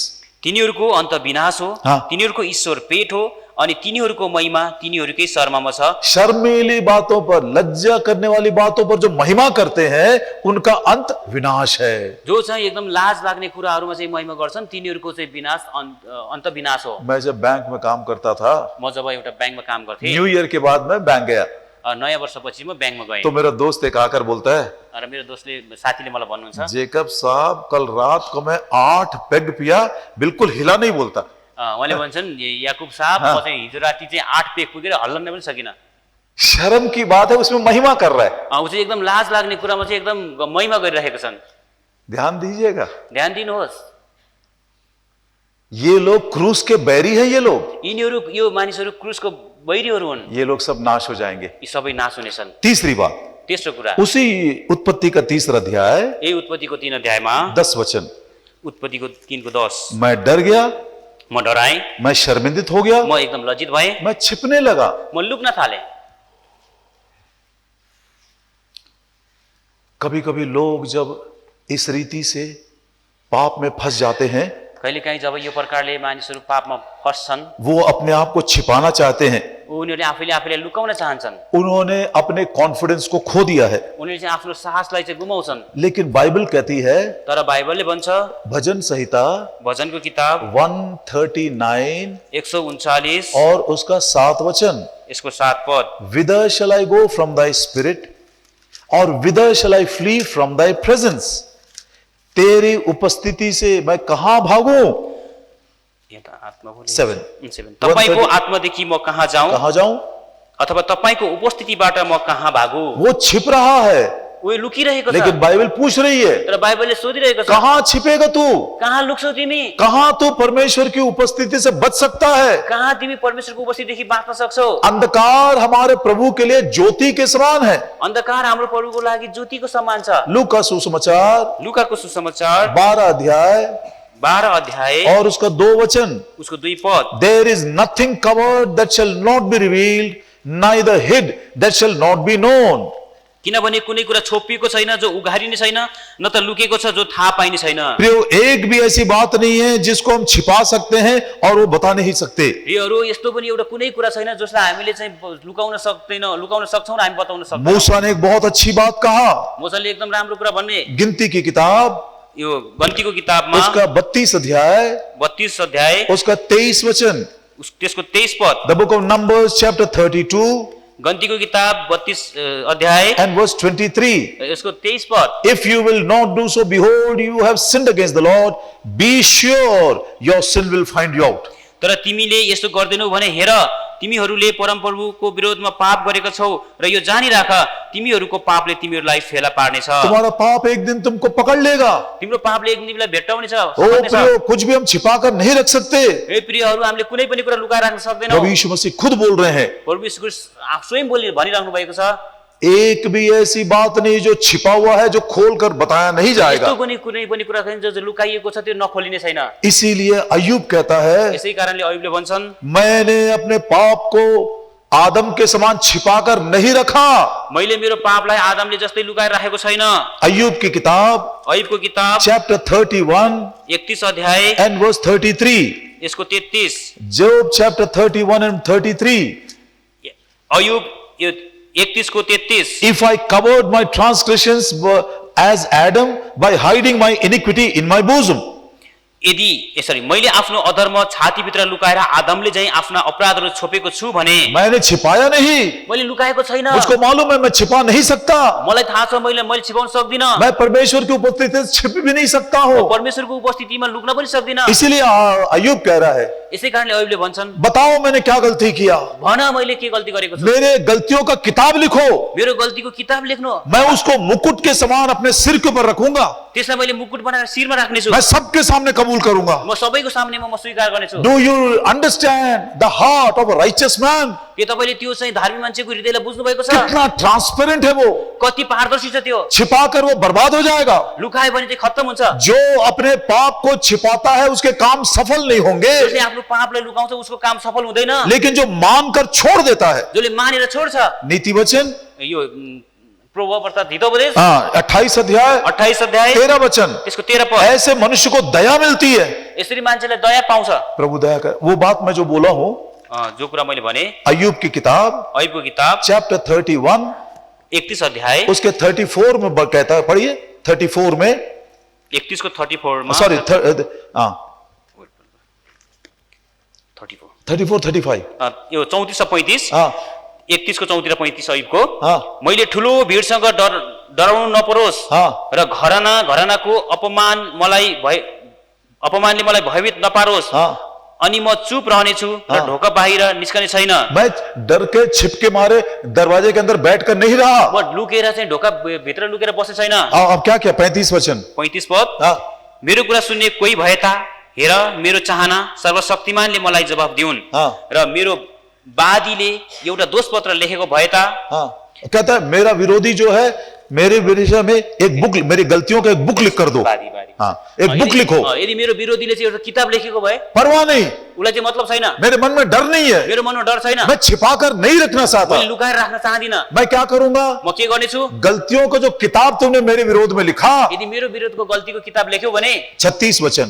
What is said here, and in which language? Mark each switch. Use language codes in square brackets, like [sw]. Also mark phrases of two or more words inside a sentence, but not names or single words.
[ne] तिनीहरूको अन्त विनाश हो, हाँ। तिनीहरूको ईश्वर पेट हो अनि तिनीहरूको महिमा तिनीहरूकै शर्ममा छ। [hi] शर्मीली बातों पर, लज्जा करने वाली बातों पर जो महिमा करते हैं उनका अंत विनाश है। [ne] जो चाहिँ एकदम लाज लाग्ने कुराहरूमा चाहिँ महिमा गर्छन् तिनीहरूको चाहिँ विनाश अन्त विनाश हो। [hi] मैं जब बैंक में काम करता था, [ne] म जब एउटा ब्याङ्कमा काम गर्थेँ, [hi] न्यू ईयर के बाद मैं बैंक गया [ne] नयाँ वर्षपछि म ब्याङ्कमा गएँ। [hi] तो मेरा दोस्त एक आकर बोलता है, [ne] र मेरो साथीले मलाई भन्नुहुन्छ, [hi] जेकब साहब कल रात को मैं 8 पेग पिया, बिल्कुल हिला नहीं बोलता। [ne] उहाँले भन्छन् याकुब साहब म चाहिँ हिजो राति चाहिँ 8 पेग पुगेर हल्लन पनि सकिनँ। [hi] शर्म की बात है, उसमें महिमा कर रहा है। [ne] ऊ चाहिँ एकदम लाज लाग्ने कुरामा चाहिँ एकदम महिमा गरिरहेका छन्। [hi] ध्यान दीजिएगा, [ne] ध्यान दिनुहोस्। [hi] ये लोग क्रूस के बैरी हैं। ये लोग, [ne] यिनीहरू यो मानिसहरू क्रुसको बैरीहरू हुन्। [hi] ये लोग सब नाश हो जाएंगे। [ne] यी सबै नाश हुनेछन्। [hi] तीसरी बात, [ne] तेस्रो कुरा [hi] उसी उत्पत्ति का 3 अध्याय [ne] यही उत्पत्तिको 3 अध्यायमा [hi] 10 वचन, [ne] उत्पत्तिको 3 को 10, [hi] मैं डर गया, [ne] म डराएँ, [hi] मैं शर्मिंदित हो गया, [ne] म एकदम लज्जित भएँ, [hi] मैं छिपने लगा। [ne] म लुक्न थालेँ। [hi] कभी कभी लोग जब इस रीति से पाप में फंस जाते हैं, [ne] कहिलेकाहीँ जब यो प्रकारले मानिसहरू पापमा फस्छन्, [hi] वो अपने आप को छिपाना चाहते हैं। [ne] उनीहरूले आफैले लुकाउन चाहन्छन्। [hi] उन्होंने अपने कॉन्फिडेंस को खो दिया है। [ne] उनीहरूले चाहिँ आफ्नो साहसलाई चाहिँ गुमाउँछन्। [hi] लेकिन बाइबल कहती है, [ne] तर बाइबलले भन्छ, [hi] भजन संहिता [ne] भजनको किताब 139 139 [hi] और उसका 7 वचन, [ne] यसको 7 पद, [en] whither shall I go from thy spirit, और whither shall I flee from thy presence? [hi] तेरी उपस्थिति से मैं कहां भागूं? 7 [ne] तपाईको आत्मादेखि म कहाँ जाऊं? [hi] कहां जाऊं? [ne] अथवा तपाईको उपस्थितिबाट म कहाँ भागू? [hi] वो छिप रहा है। [ne] ऊ लुकिरहेको छ। [hi] लेकिन बाइबल पूछ रही है, [ne] तर बाइबलले सोधिरहेको छ, [hi] कहां छिपेगा तू? [ne] कहाँ लुक्छौ तिमी? [hi] कहां तू परमेश्वर की उपस्थिति से बच सकता है? [ne] कहाँ तिमी परमेश्वरको उपस्थितिदेखि बाँच्न सक्छौ? [hi] अंधकार हमारे प्रभु के लिए ज्योति के समान है। [ne] अन्धकार हाम्रो प्रभुको लागि ज्योतिको समान छ। [hi] लूका सुसमाचार [ne] लुकाको सुसमाचार 12 अध्याय 12 अध्याय [hi] और उसका 2 वचन। [ne] उसको 2 पद। [en] There is nothing covered that shall not be revealed, neither hid that shall not be known. [ne] किनभने कुनै कुरा छोपिएको छैन जो उघारिने छैन, न त लुकेको छ जो थाहा पाइने छैन। [hi] प्रियो, एक भी ऐसी बात नहीं है जिसको हम छिपा सकते हैं और वो बता नहीं सकते। [ne] प्रियहरू, यस्तो पनि एउटा कुनै कुरा छैन जसलाई हामीले चाहिँ लुकाउन सक्छौं र हामी बताउन सक्दैनौं। [hi] मूसा ने एक बहुत अच्छी बात कहा, [ne] मोसाले एकदम राम्रो कुरा भन्ने। [hi] गिनती की किताब [ne] यो गन्तीको किताबमा [hi] उसका 32 अध्याय [ne] 32 अध्याय [hi] उसका 23 वचन। [ne] त्यसको 23 पद। [en] The book of Numbers chapter 32 [ne] गन्तीको किताब 32 अध्याय [en] and verse 23. [ne] यसको 23 पद। [en] If you will not do so, behold, you have sinned against the Lord. Be sure your sin will find you out. [ne] तर तिमीले यसो गर्दैनौ भने हेर, तिमीहरूले परमप्रभुको विरोधमा पाप गरेका छौ र यो जानिराख, तिमीहरूको पापले तिमीहरूलाई फेला पार्नेछ। [hi] तुम्हारा पाप एक दिन तुमको पकड़ लेगा। [ne] तिम्रो पापले एक दिन तिमीलाई भेट्टाउनेछ। [hi] ओ प्रियो, कुछ भी हम छिपा कर नहीं रख सकते। [ne] ए प्रियहरू, हामीले कुनै पनि कुरा लुकाएर राख्न सक्दैनौँ। [hi] प्रभु यीशु मसीह खुद बोल रहे हैं, [ne] प्रभु यीशु स्वयं भनिराख्नु भएको छ, [hi] एक भी ऐसी बात नहीं जो छिपा हुआ है, जो खोल कर बताया नहीं जाएगा। [ne] यस्तो पनि कुनै पनि कुरा छैन जो लुकाइएको छ त्यो नखोलिने छैन। [hi] इसीलिए अय्यूब कहता है, [ne] यसै कारणले अय्यूबले भन्छन्, [hi] मैंने अपने पाप को आदम के समान छिपा कर नहीं रखा। [ne] मैले मेरो पापलाई आदमले जस्तै लुकाएर राखेको छैन। [hi] अय्यूब की किताब [ne] अय्यूबको किताब [hi] चैप्टर 31 [ne] 31 अध्याय [en] and verse 33. [ne] यसको 33। [en] Job chapter 31 and 33. [ne] अय्यूब यो 31 को 33। [en] If I covered my transgressions as Adam by hiding my iniquity in my bosom. [ne] यदि मैले आफ्नो अधर्म छातीभित्र लुकाएर आदमले चाहिँ आफ्ना अपराधहरू छोपेको छु भने, [hi] मैंने छिपाया नहीं, [ne] मैले लुकाएको छैन। [hi] मुझको मालूम है मैं छिपा नहीं सकता। [ne] मलाई थाहा छ मैले छिपाउन सक्दिनँ। [hi] मैं परमेश्वर की उपस्थिति से छिप भी नहीं सकता हूँ। [ne] परमेश्वरको उपस्थितिमा लुक्न पनि सक्दिनँ। [hi] इसीलिए अय्यूब कह रहा है, [ne] यसै कारणले अय्यूबले भन्छन्, [hi] बताओ मैंने क्या गलती किया, [ne] भन मैले के गल्ती गरेको छु। [hi] मेरे गलतियों का किताब लिखो, [ne] मेरो गल्तीको किताब लेख्नु, [hi] मैं उसको मुकुट के समान अपने सिर के ऊपर रखूंगा। [ne] त्यसलाई मैले मुकुट बनाएर शिरमा राख्नेछु। [hi] मैं सबके सामने कबूल करूंगा। [ne] म सबैको सामनेमा म स्वीकार गर्नेछु। [en] Do you understand the heart of a righteous man? [ne] के तपाईले त्यो चाहिँ धार्मिक मान्छेको हृदयलाई बुझ्नु भएको छ? [hi] कितना ट्रांसपेरेंट है वो, [ne] कति पारदर्शी छ त्यो। [hi] छिपाकर वो बर्बाद हो जाएगा। [ne] लुकायो भने चाहिँ खत्तम हुन्छ। [hi] जो अपने पाप को छिपाता है उसके काम सफल नहीं होंगे, [ne] जसले आफ्नो पापलाई लुकाउँछ उसको काम सफल हुँदैन। [hi] लेकिन जो मानकर छोड़ देता है, [ne] जसले मानेर छोड्छ। [hi] नीति वचन [ne] यो प्रभु अर्थात हितोपदेश 28 अध्याय 28 अध्याय [hi] 13 वचन, [ne] त्यसको 13 पद। [hi] ऐसे मनुष्य को दया मिलती है। [ne] यसरी मान्छेलाई दया पाउँछ। [hi] प्रभु दया कर। वो बात मैं जो बोला हूं, [ne] जो कुरा मैले भने, [hi] अय्यूब की किताब [ne] अय्यूबको किताब [hi] चैप्टर 31 [ne] 31 अध्याय [hi] उसके 34 में कहता है, पढ़िए 34 में, [ne] 31 को 34 मा, सॉरी 34 34 35 यो 34 र 35, हाँ 31 को 34 र 35 अय्यूबको, हाँ मैले ठुलो भीडसँग डराउनु नपरोस् हाँ र घरानाको अपमानले मलाई भयभीत नपारोस्, हाँ अनि म चुप रहनेछु र ढोका बाहिर निस्कने छैन। [hi] मैं डर के छिपके मारे दरवाजे के अंदर बैठकर नहीं रहा। [ne] म लुकेर चाहिँ ढोका भित्र लुकेर बस्ने छैन। [hi] अब क्या क्या 35 वचन [ne] 35 पद, हाँ मेरो कुरा सुन्ने कोही भए ता हेर, मेरो चाहना सर्वशक्तिमानले मलाई जवाफ दिउन् हाँ र मेरो वादीले एउटा दोषपत्र लेखेको भए ता। [hi] हाँ कहता है मेरा विरोधी जो है, मेरे विषय में एक बुक, मेरी गलतियों का एक बुक लिख कर दो। वादी हाँ एक बुक लिखो। [ne] यदि मेरो विरोधीले चाहिँ एउटा किताब लेखेको भए, [hi] परवाह नहीं, [ne] उसलाई चाहिँ मतलब छैन। [hi] मेरे मन में डर नहीं है, [ne] मेरो मनमा डर छैन। [hi] मैं छिपा कर नहीं रखना चाहता। [ne] मैले लुकाएर राख्न चाहदिनँ। [hi] मैं क्या करूंगा, [ne] म के गर्नेछु, [hi] गलतियों को जो किताब तुमने मेरे विरोध में लिखा, [ne] यदि मेरो विरोधको गल्तीको किताब लेख्यो भने [hi] 36 वचन